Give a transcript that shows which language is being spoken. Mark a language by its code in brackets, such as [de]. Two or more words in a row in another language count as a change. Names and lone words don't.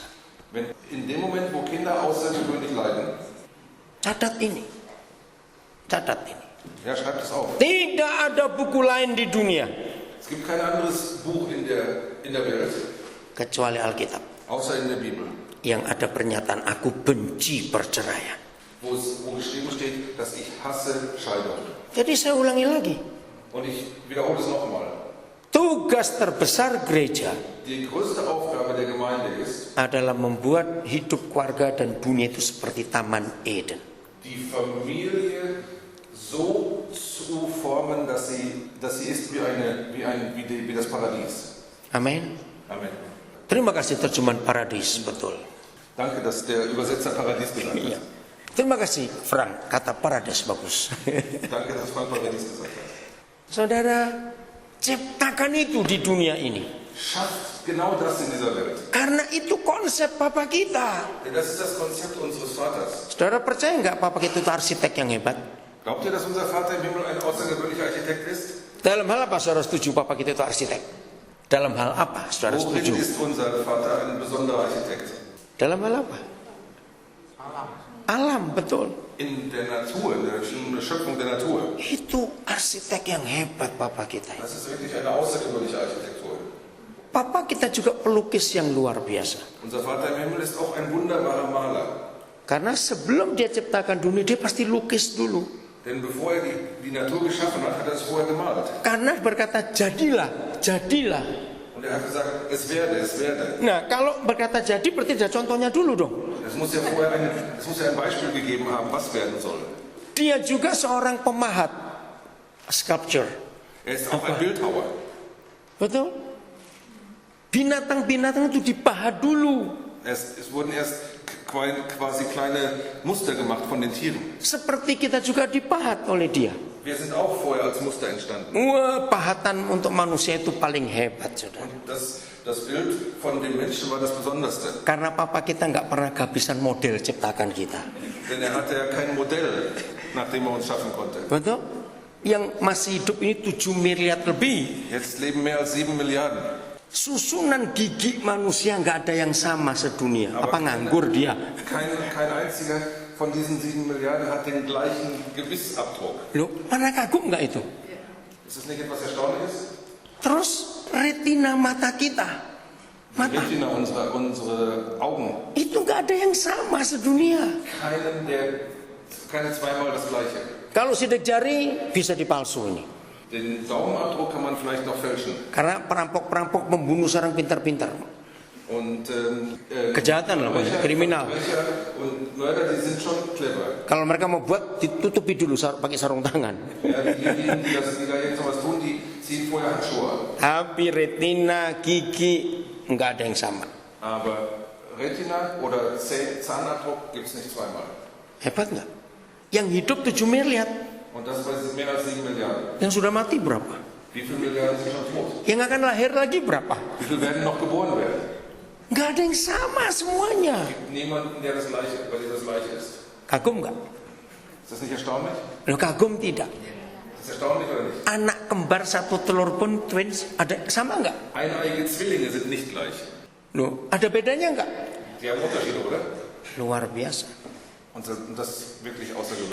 [de] In dem Moment, wo Kinder außergewöhnlich leiden, [id] Catat ini. [de] ja, schreibt es auf. [id] Tidak ada buku lain di dunia [de] Es gibt kein anderes Buch in der Welt, [id] kecuali Alkitab [de] außer in der Bibel, [id] yang ada pernyataan aku benci perceraian. [de] wo geschrieben steht, dass ich hasse Scheidung. [id] Jadi saya ulangi lagi. [de] Und ich wiederhole es nochmal. [id] Tugas terbesar gereja [de] Die größte Aufgabe der Gemeinde ist, [id] adalah membuat hidup keluarga dan dunia itu seperti Taman Eden. [de] die Familie so zu formen, dass sie ist wie das Paradies. [id] Amin. [de] Amen. [id] Terima kasih terjemahan paradis, betul. [de] Danke, dass der Übersetzer Paradies gesagt [id] Iya. [de] hat. [id] Terima kasih Frank, kata paradis bagus. [de] Danke, dass Frank Paradies gesagt hat. [id] Saudara, ciptakan itu di dunia ini. [de] schafft genau das in dieser Welt. [id] Karena itu konsep papa kita. [de] Denn das ist das Konzept unseres Vaters. [id] Saudara percaya nggak papa kita itu arsitek yang hebat? [de] Glaubt ihr, dass unser Vater im Himmel ein außergewöhnlicher Architekt ist? [id] Dalam hal apa saudara setuju papa kita itu arsitek? Dalam hal apa saudara [de] Worin [id] setuju? [de] ist unser Vater ein besonderer Architekt? [id] Dalam hal apa? Alam, betul. [de] In der Natur, in der Schöpfung der Natur. [id] Itu arsitek yang hebat papa kita. [de] Das ist wirklich eine außergewöhnliche Architektur. [id] Papa kita juga pelukis yang luar biasa. [de] Unser Vater im Himmel ist auch ein wunderbarer Maler. [id] Karena sebelum dia ciptakan dunia, dia pasti lukis dulu. [de] Denn bevor er die Natur geschaffen hat, hat er es vorher gemalt. [id] Karena berkata jadilah, jadilah. [de] Und er hat gesagt, es werde, es werde. [id] Nah, kalau berkata jadi berarti ada contohnya dulu dong. [de] Es muss ja vorher ein Beispiel gegeben haben, was werden soll. [id] Dia juga seorang pemahat, sculpture. [de] Er ist auch ein Bildhauer. [id] Betul? Binatang-binatang itu dipahat dulu. [de] Es wurden erst quasi kleine Muster gemacht von den Tieren. [id] Seperti kita juga dipahat oleh dia. [de] Wir sind auch vorher als Muster entstanden. [id] Wah, pahatan untuk manusia itu paling hebat, saudara. [de] Und das Bild von dem Menschen war das Besonderste. [id] Karena papa kita nggak pernah kehabisan model ciptakan kita. [de] Denn er hatte ja kein Modell, nach dem er uns schaffen konnte. [id] Betul? Yang masih hidup ini 7 miliar lebih. [de] Jetzt leben mehr als 7 Milliarden. [id] Susunan gigi manusia nggak ada yang sama sedunia. Apa nganggur dia? [de] Kein einziger von diesen 7 Milliarden hat den gleichen Gebissabdruck. [id] Loh, mana kagum nggak itu? [de] Ist das nicht etwas Erstaunliches? [id] Terus retina mata kita, [de] Die Retina, unsere Augen. [id] itu nggak ada yang sama sedunia. [de] Keine zweimal das gleiche. [id] Kalau sidik jari bisa dipalsu ini. [de] Den Daumenabdruck kann man vielleicht noch fälschen. [id] Karena perampok-perampok membunuh seorang pintar-pintar. [de] Und [id] Kejahatan lah, kriminal. [de] Verbrecher und Mörder, die sind schon clever. [id] Kalau mereka mau buat, ditutupi dulu pakai sarung tangan. [de] Ja, diejenigen, die da jetzt sowas tun, die ziehen vorher Handschuhe. [id] Tapi retina, gigi, nggak ada yang sama. [de] Aber Retina oder Zahnabdruck gibt es nicht zweimal. [id] Hebat nggak? Yang hidup 7 miliar, [de] Und das bei mehr als 7 Milliarden. [id] yang sudah mati berapa? [de] Wie viele Milliarden sind schon tot? [id] Yang akan lahir lagi berapa? [de] Wie viele werden noch geboren werden? [id] Nggak ada yang sama semuanya. [de] Es gibt niemanden, bei dem das Gleiche ist. [id] Kagum nggak? [de] Ist das nicht erstaunlich? [id] Loh, kagum tidak. [de] Ist das erstaunlich oder nicht? [id] Anak kembar satu telur pun twins ada sama nggak? [de] Eineige Zwillinge sind nicht gleich. [id] Loh, ada bedanya nggak? [de] Die haben Unterschiede, oder? [id] Luar biasa. [de] Und das ist wirklich außergewöhnlich.